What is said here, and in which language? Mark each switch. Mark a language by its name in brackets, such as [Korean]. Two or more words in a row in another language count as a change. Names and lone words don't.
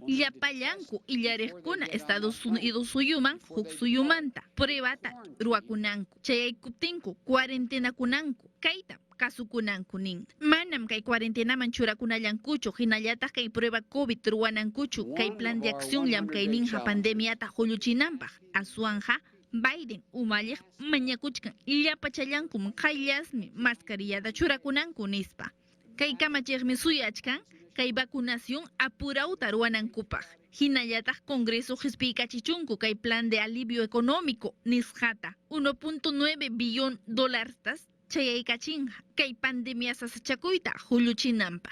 [Quechua] Llapallanku illariqkuna Estados Unidos suyuman huk suyumanta. Pruebata ruwakunanku. Chayaykuptinku cuarentenakunanku. Kayta kasukunanku nin. Manam kay cuarentenaman churakunallankuchu, hinallataq kay prueba COVID ruwanankuchu, kay [Spanish] plan de acción [Quechua] llamkayninqa pandemiata hulluchinanpaq. Aswanja Biden umalliq mañakuchkan llapachallankum qayllasmi mascarillata churakunanku nispa. Kay kamachiqmi suyachkan kay vacunación apurauta ruwanankupaq. Hinallataq Congreso hisp'iykachichunku kay [Spanish] plan de alivio económico [Quechua] nisqata 1.9 billón dolartas chayaykachinqa kay pandemia sasachakuyta hulluchinanpaq.